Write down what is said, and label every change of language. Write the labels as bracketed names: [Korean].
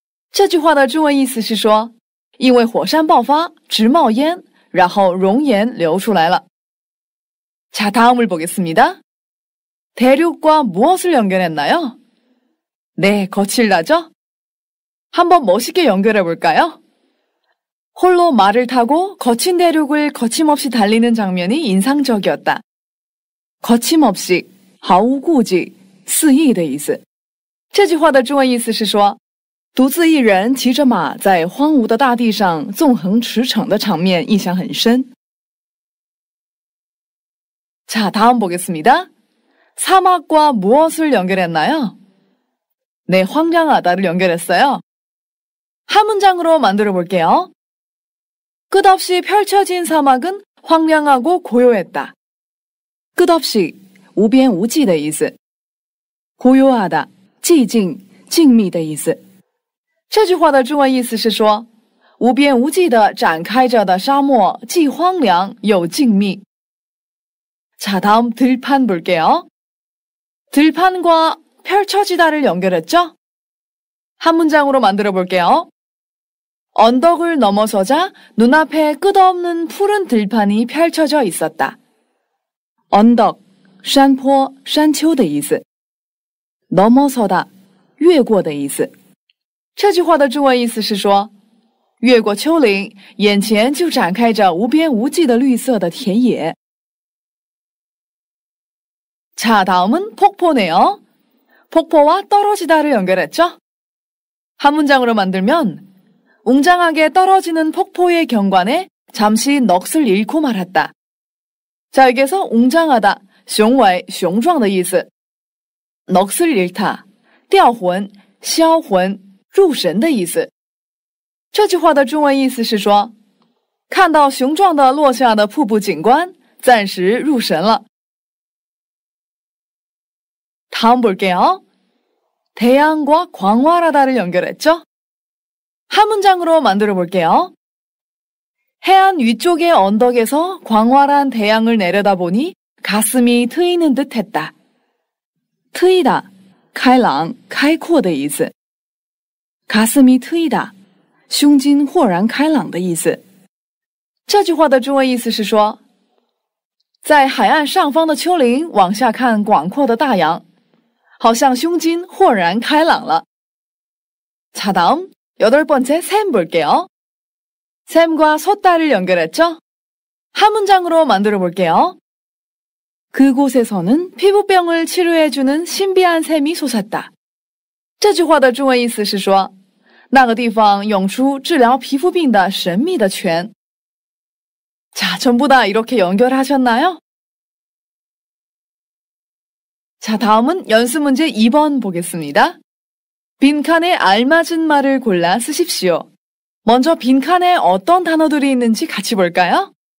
[Chinese] 这句话的中文意思是说，因为火山爆发，直冒烟，然后熔岩流出来了。 [Korean] 자, 다음을 보겠습니다. 대륙과 무엇을 연결했나요? 네, 거칠다죠? 한번 멋있게 연결해 볼까요? 홀로 말을 타고 거친 대륙을 거침없이 달리는 장면이 인상적이었다. [Chinese] 거침없이, 毫无顾忌，肆意的意思。这句话的中文意思是说，独自一人骑着马在荒芜的大地上纵横驰骋的场面印象很深。 [Korean] 자, 다음 보겠습니다. 사막과 무엇을 연결했나요? 네, 황량하다를 연결했어요. 한 문장으로 만들어 볼게요. 끝없이 펼쳐진 사막은 황량하고 고요했다. [Chinese] 끝없이, 无边无际的意思.고요하다, 寂静, 静谧的意思。这句话的中文意思是说，无边无际的展开着的沙漠既荒凉又静谧。 [Korean] 자, 다음 들판 볼게요. 들판과 펼쳐지다를 연결했죠? 한 문장으로 만들어 볼게요. 언덕을 넘어서자 눈앞에 끝없는 푸른 들판이 펼쳐져 있었다. [Chinese] 언덕, 山坡, 山丘的意思. 넘어서다, 越过的意思。这句话的中文意思是说，越过丘陵，眼前就展开着无边无际的绿色的田野。 [Korean] 자, 다음은 폭포네요. 폭포와 떨어지다를 연결했죠? 한 문장으로 만들면 웅장하게 떨어지는 폭포의 경관에 잠시 넋을 잃고 말았다. 자, 여기에서 웅장하다, [Chinese] 雄伟,雄壮的意思. 넋을 잃다, 掉魂,销魂,入神的意思。这句话的中文意思是说，看到雄壮的落下的瀑布景观，暂时入神了。 [Korean] 다음 볼게요. 태양과 광활하다를 연결했죠? 한 문장으로 만들어 볼게요. 해안 위쪽의 언덕에서 광활한 태양을 내려다보니 가슴이 트이는 듯 했다. [Chinese] 트이다, 开朗,开阔的意思. [Korean] 가슴이 트이다, [Chinese] 胸襟豁然开朗的意思。这句话的中文意思是说，在海岸上方的丘陵往下看广阔的大洋，好像胸襟豁然开朗了。 [Korean] 자, 다음 8번째 샘 볼게요. 샘과 솥다를 연결했죠? 한 문장으로 만들어 볼게요. 그곳에서는 피부병을 치료해주는 신비한 샘이 솟았다. [Chinese] 这句话的中文意思是说，那个地方涌出治疗皮肤病的神秘的泉。 [Korean] 자, 전부 다 이렇게 연결하셨나요? 자, 다음은 연습 문제 2번 보겠습니다. 빈칸에 알맞은 말을 골라 쓰십시오. 먼저 빈칸에 어떤 단어들이 있는지 같이 볼까요?